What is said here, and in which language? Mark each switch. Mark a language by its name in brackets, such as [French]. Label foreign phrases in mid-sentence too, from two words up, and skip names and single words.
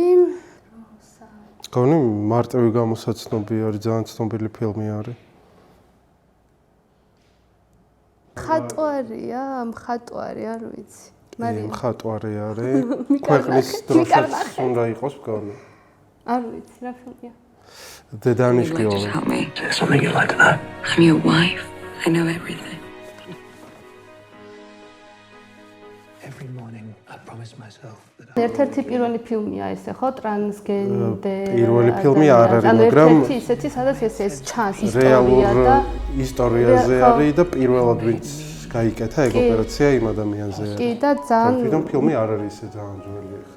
[Georgian] გონი მარტივი გამოსაცნობი არის, ძალიან ცნობილი ფილმი არის. მხატვარი, არ ვიცი. მხატვარი არის. ქვეყნის დროშაც უნდა იყოს მგონი. არ ვიცი, რა ფილმია. დედანიშგიოვი. [English] There's something you'd like to know. I'm your wife. I know everything. Every morning I promise myself that [Georgian] ერთ-ერთი პირველი ფილმია ესე, ხო, ტრანსგენდერი. პირველი ფილმი არ არის, მაგრამ ერთ-ერთი ისეთი, სადაც ეს ჩანს ისტორია და ისტორიაზე არის და პირველად ვინც გაიკეთა ეგ ოპერაცია იმ ადამიანზე არის. კი და ძალიან თვითონ ფილმი არ არის ისე ძალიან ძველი ხა.